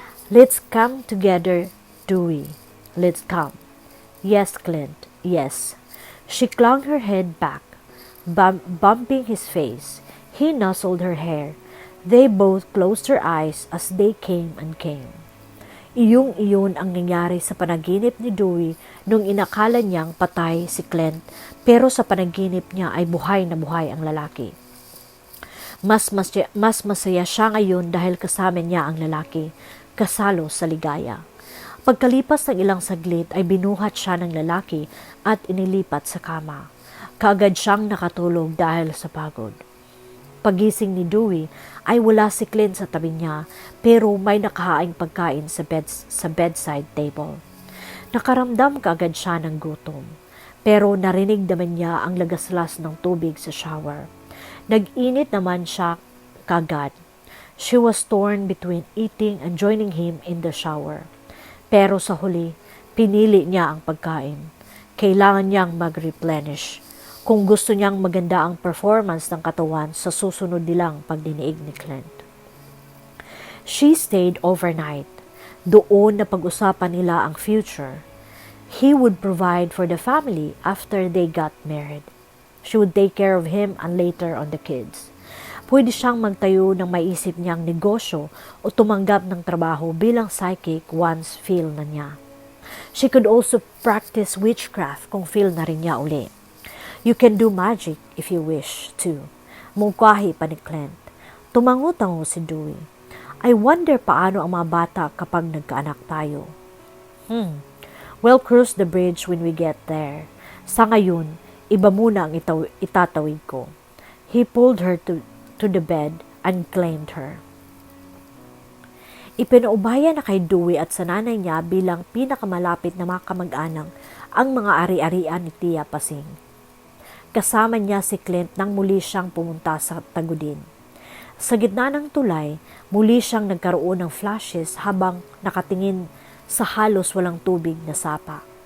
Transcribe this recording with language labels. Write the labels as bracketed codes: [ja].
[en] Let's come together, Dewey. Let's come. Yes, Clint, yes. She clung her head back, bumping his face. He nuzzled her hair. They both closed their eyes as they came and came. [tl] Iyong-iyon ang nangyari sa panaginip ni Dewey nung inakala niyang patay si Clint, pero sa panaginip niya ay buhay na buhay ang lalaki. Mas masaya siya ngayon dahil kasama niya ang lalaki, kasalo sa ligaya. Pagkalipas ng ilang saglit ay binuhat siya ng lalaki at inilipat sa kama. Kaagad siyang nakatulog dahil sa pagod. Pagising ni Dewey ay wala si Clint sa tabi niya, pero may nakahaing pagkain sa bedside table. Nakaramdam kaagad siya ng gutom, pero narinig naman niya ang lagaslas ng tubig sa shower. Nag-init naman siya kaagad. [en] She was torn between eating and joining him in the shower. [tl] Pero sa huli, pinili niya ang pagkain. Kailangan niyang mag-replenish kung gusto niyang maganda ang performance ng katawan sa susunod nilang pagdiniig ni Clint. [en] She stayed overnight. [tl] Doon na pag-usapan nila ang future. [en] He would provide for the family after they got married. She would take care of him and later on the kids. [tl] Pwede siyang magtayo ng maisip niyang negosyo o tumanggap ng trabaho bilang psychic once feel na niya. [en] She could also practice witchcraft [tl] kung feel na rin niya uli. [en] You can do magic if you wish to. [tl] Mungkahi pa ni Clint. Tumango-tango si Dewey. [en] I wonder [tl] paano ang mga bata kapag nagkaanak tayo. [en] We'll cross the bridge when we get there. [tl] Sa ngayon, iba muna ang itatawid ko. [en] He pulled her to the bed and claimed her. [tl] Ipinaubaya na kay Dewey at sa nanay niya bilang pinakamalapit na mga kamag-anak ang mga ari-arian ni Tia Pasing. Kasama niya si Clint nang muli siyang pumunta sa Tagudin. Sa gitna ng tulay, muli siyang nagkaroon ng flashes habang nakatingin sa halos walang tubig na sapa.